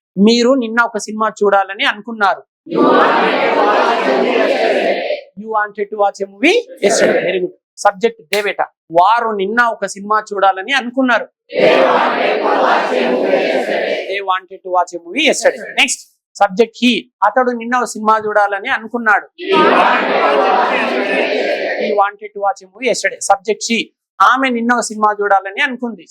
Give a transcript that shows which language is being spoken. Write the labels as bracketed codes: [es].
[te] మీరు నిన్న ఒక సినిమా చూడాలని అనుకున్నారు. [en] You wanted to watch a movie yesterday. Very good. Subject they బేటా. [te] వారు నిన్న ఒక సినిమా చూడాలని అనుకున్నారు. [en] They wanted to watch a movie yesterday. Next subject he. [te] అతడు నిన్న ఒక సినిమా చూడాలని అనుకున్నాడు. [en] He wanted to watch a movie yesterday. Subject she. [te] ఆమె నిన్న ఒక సినిమా చూడాలని అనుకుంది.